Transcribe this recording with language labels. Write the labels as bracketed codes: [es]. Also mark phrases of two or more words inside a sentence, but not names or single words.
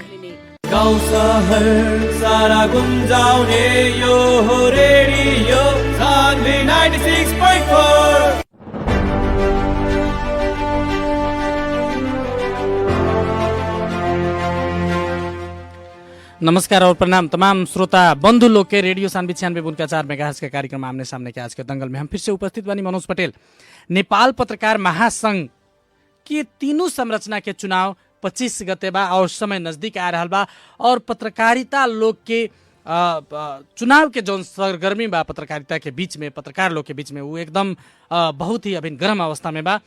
[ne] गाउँ सहर सारा गुन्जाउने यो हो रेडियो सान्वी 96.4। [bho] नमस्कार और प्रणाम तमाम श्रोता बंधु लोग के रेडियो सान्वी 96.4 मेगाहर्ट्ज के कार्यक्रम आमने सामने के आज के दंगल में हम फिर से उपस्थित बनी मनोज पटेल। नेपाल पत्रकार महासंघ के तीनों संरचना के चुनाव 25 गते बा और समय नजदीक आ रहा बा और पत्रकारिता लोग के चुनाव के जो सरगर्मी बा पत्रकारिता के बीच में, पत्रकार लोग के बीच में, वो एकदम बहुत ही अभिन गर्म अवस्था में बा।